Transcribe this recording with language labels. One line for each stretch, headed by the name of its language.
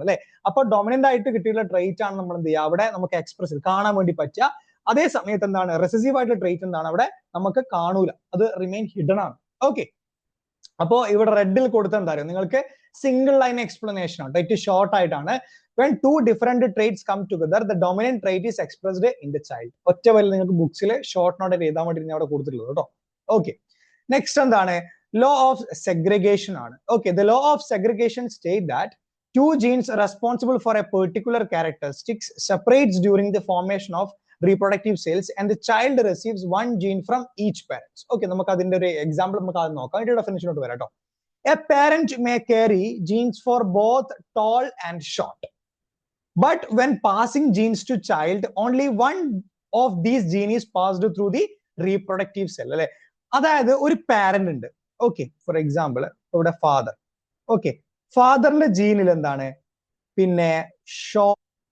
Malayalam: അല്ലെ, അപ്പൊ ഡോമിനന്റ് ആയിട്ട് കിട്ടിയുള്ള ട്രേറ്റ് ആണ് നമ്മൾ എന്ത് ചെയ്യുക, അവിടെ നമുക്ക് എക്സ്പ്രസ് കാണാൻ വേണ്ടി പറ്റുക. അതേ സമയത്ത് എന്താണ് റെസസീവ് ആയിട്ടുള്ള ട്രേറ്റ് എന്താണ് അവിടെ നമുക്ക് കാണൂല, അത് റിമെയിൻ ഹിഡൻ ആണ്. ഓക്കെ, അപ്പോ ഇവിടെ റെഡിൽ കൊടുത്ത എന്താ പറയുക, നിങ്ങൾക്ക് സിംഗിൾ ലൈൻ എക്സ്പ്ലനേഷൻ ആണ്, ഏറ്റവും ഷോർട്ട് ആയിട്ടാണ്.
English: When 2 different traits come together, the dominant trait is expressed in the child.
Malayalam: ഒറ്റ വരി നിങ്ങൾക്ക് ബുക്സിൽ ഷോർട്ട് നോട്ട് എഴുതാൻ വേണ്ടി ഞാൻ അവിടെ കൊടുത്തിട്ടുള്ളത് കേട്ടോ. ഓക്കെ, നെക്സ്റ്റ് എന്താണ്, ലോ ഓഫ് സെഗ്രിഗേഷൻ ആണ്.
English: Okay, the law of segregation state that 2 genes responsible for a particular characteristics separates during the formation of reproductive cells and the child receives 1 gene from each parent.
Malayalam: Okay, നമുക്ക് അതിന്റെ ഒരു example നമുക്ക് ആദ്യം നോക്കാം, അതിന്റെ ഡെഫിനിഷനോട്ട് വരാം കേട്ടോ.
English: A parent may carry genes for both tall and short. But when passing genes to child, only one of these genes is passed through the reproductive cell.
Malayalam: അല്ലെ, അതായത് ഒരു പാരന്റ് ഉണ്ട്. ഓക്കെ, ഫോർ എക്സാമ്പിൾ ഇവിടെ father. Okay, ഫാദറിന്റെ ജീനിൽ എന്താണ്, പിന്നെ short